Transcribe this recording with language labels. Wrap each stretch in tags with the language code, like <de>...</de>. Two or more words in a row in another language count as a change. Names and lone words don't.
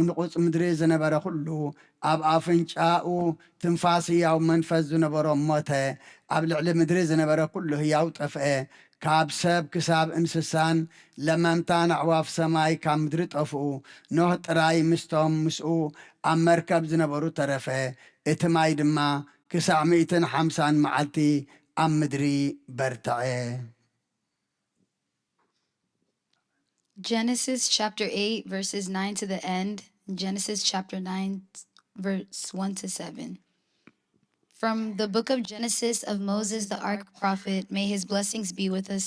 <ti>ንቑፅ ምድሪ ዝነበረ ኩሉ ኣብ ኣፍንጫኡ ትንፋስ ህያው መንፈስ ዝነበሮ ሞተ። ኣብ ልዕሊ ምድሪ ዝነበረ ኩሉ ህያው ጠፍአ። ካብ ሰብ ክሳብ እንስሳን ለመምታን ኣዕዋፍ ሰማይ ካብ ምድሪ ጠፍኡ። ኖህ ጥራይ ምስቶም ምስኡ ኣብ መርከብ ዝነበሩ ተረፈ። እቲ ማይ ድማ ክሳዕ 150 መዓልቲ ኣብ ምድሪ በርትዐ።</ti> <en>Genesis chapter 8, verses 9 to the end. Genesis chapter 9, verse 1 to 7. From the book of Genesis of Moses, the ark prophet, may his blessings be with us.</en>